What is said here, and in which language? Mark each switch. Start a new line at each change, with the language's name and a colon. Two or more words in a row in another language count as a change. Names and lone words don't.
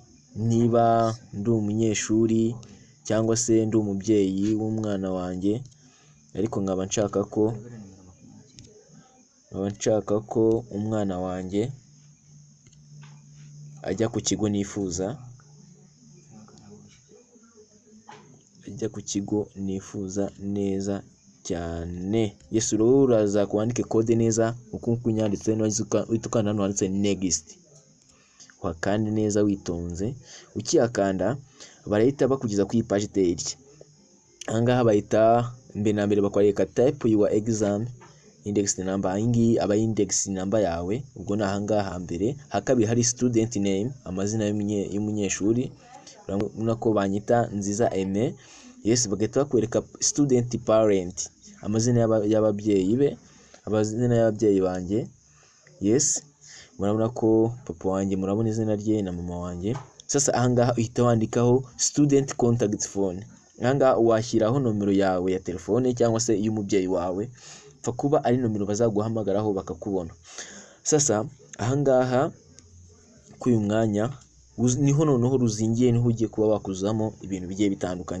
Kinyarwanda: Niba ndi umunyeshuri cyangwa se ndi umubyeyi w'umwana wanjye, ariko nkaba nshaka ko umwana wanjye ajya ku kigo nifuza, neza cyane. Yes, uraza kwandike code neza uko kunyanditse, ukanda hano handitse next, wakande neza witonze. Ukiyakanda barahita bakugeza ku page iteye itya. Ahangaha bahita mbere na mbere bakwereka
English: type your exam index number.
Kinyarwanda: Ahingi aba
English: index number
Kinyarwanda: yawe, ubwo na ahangaha mbere. Hakabiri hari
English: student name,
Kinyarwanda: amazina y'umunyeshuri. Urabona ko banyita Nziza Aime. Yes, bagahita bakwereka
English: student parent,
Kinyarwanda: amazina y'ababyeyi be, amazina y'ababyeyi banjye. Yes, murabona ko papa wanjye, murabona izina rye, na mama wanjye. Sasa ahangaha uhita wandikaho
English: student contact phone.
Kinyarwanda: Ahangaha washyiraho nomero yawe ya telefone cyangwa se y'umubyeyi wawe, pfa kuba ari nomero bazaguhamagaraho bakakubona. Sasa ahangaha k'uyu mwanya niho noneho ruzingiye, niho ugiye kuba wakuzamo ibintu bigiye bitandukanye.